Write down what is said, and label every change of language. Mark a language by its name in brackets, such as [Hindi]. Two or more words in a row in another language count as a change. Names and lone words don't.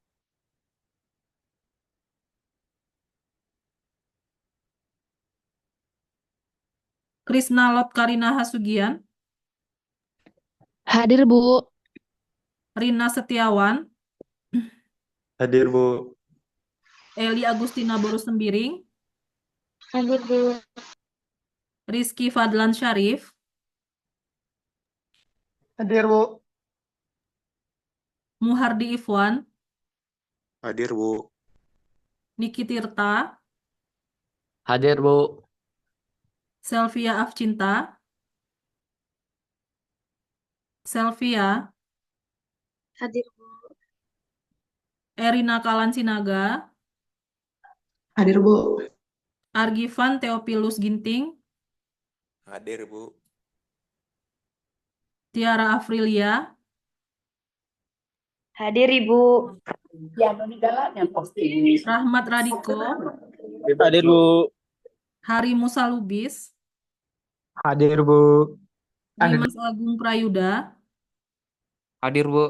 [Indonesian] Krisna Lot Karina Hasugian, Hadir, Bu. Rina Setiawan, Hadir, Bu. Eli Agustina Boru Sembiring, Hadir, Bu. Rizky Fadlan Syarif, Hadir, Bu. Muhardi Ifwan, Hadir, Bu. Niki Tirta, Hadir, Bu. Selvia Afcinta, Selvia, Hadir, Erina Kalansinaga, Hadir, Bu. Argivan Theophilus Ginting, Hadir, Bu. Tiara Afrilia, Hadir, Ibu. Rahmat Radiko, Hadir, Bu. Hari Musa Lubis, Hadir, Bu. Dimas Agung Prayuda, Hadir, Bu.